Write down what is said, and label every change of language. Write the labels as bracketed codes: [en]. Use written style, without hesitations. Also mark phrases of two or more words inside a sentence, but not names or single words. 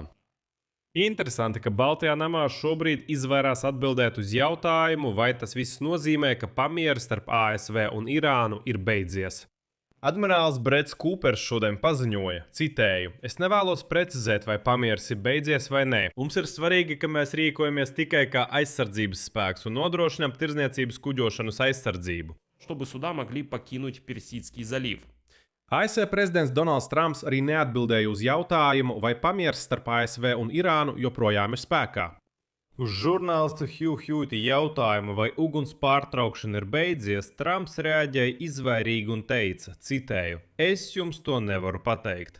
[lv] Interesanti, ka Baltijā namā šobrīd izvairās atbildēt uz jautājumu, vai tas viss nozīmē, ka pamieris starp ASV un Irānu ir beidzies. Admirālis Breds Kūpers šodien paziņoja, citēju, es nevēlos precizēt, vai pamieris ir beidzies vai nē. Mums ir svarīgi, ka mēs rīkojamies tikai kā aizsardzības spēks un nodrošinām tirdzniecības kuģošanas aizsardzību. [ru] Чтобы суда могли покинуть Персидский залив. [lv] ASV prezidents Donalds Trumps arī neatbildēja uz jautājumu, vai pamieris starp ASV un Irānu joprojām ir spēkā. Uz žurnālista Hugh Hewita jautājumu, vai uguns pārtraukšana ir beidzies, Trumps reaģēja izvairīgi un teica, citēju, es jums to nevaru pateikt.